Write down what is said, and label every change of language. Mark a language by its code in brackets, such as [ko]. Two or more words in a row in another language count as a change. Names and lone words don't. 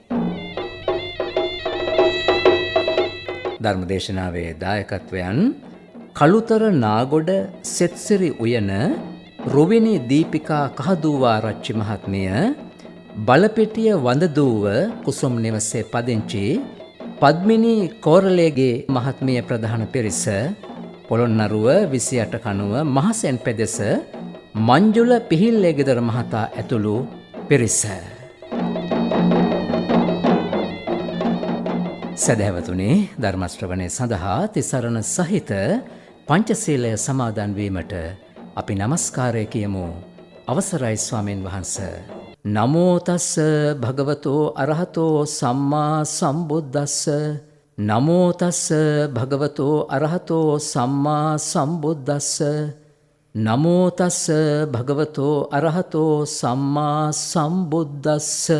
[si] ධර්මදේශනාවේ දායකත්වයන් කළුතර නාගොඩ සෙත්සිරි උයන රුවිනි දීපිකා කහදූවාරච්චි මහත්මිය, බලපෙටිය වඳදූව කුසුම් නිවසේ පදිංචි පද්මිනී කෝරළේගේ මහත්මිය ප්‍රධාන පිරිස, පොළොන්නරුව 28 කණුව මහසෙන් පෙදෙස මංජුල පිහිල්ලේ ගෙදර මහතා ඇතුළු පිරිස. සදහැවතුනි, ධර්ම ශ්‍රවණය සඳහා තිසරණ සහිත පංචශීලය සමාදන් වීමට අපි নমස්කාරය කියමු. අවසරයි ස්වාමින් වහන්සේ. [pi] නමෝ තස්ස භගවතෝ අරහතෝ සම්මා සම්බුද්දස්ස. නමෝ තස්ස භගවතෝ අරහතෝ සම්මා සම්බුද්දස්ස. නමෝ තස්ස භගවතෝ අරහතෝ සම්මා සම්බුද්දස්ස.